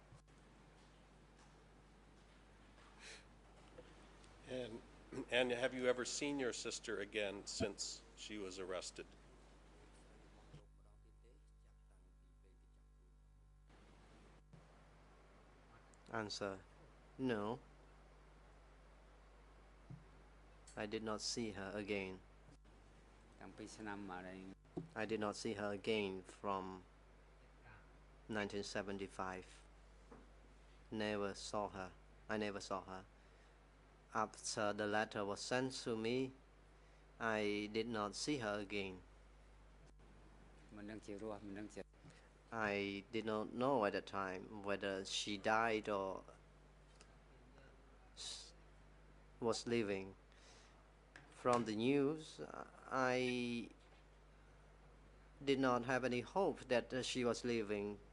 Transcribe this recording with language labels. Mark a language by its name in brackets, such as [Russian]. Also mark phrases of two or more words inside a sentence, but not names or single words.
[English] And have you ever seen your sister again since she was arrested? Answer, no. I did not see her again. [Khmer] តាំងពីឆ្នាំอะไร [English] I did not see her again from 1975. Never saw her. I never saw her. After the letter was sent to me, I did not see her again. [Khmer] មិនដឹងជារស់មិនដឹងជា [English] I did not know at the time whether she died or was living. From the news, I did not have any hope that she was living.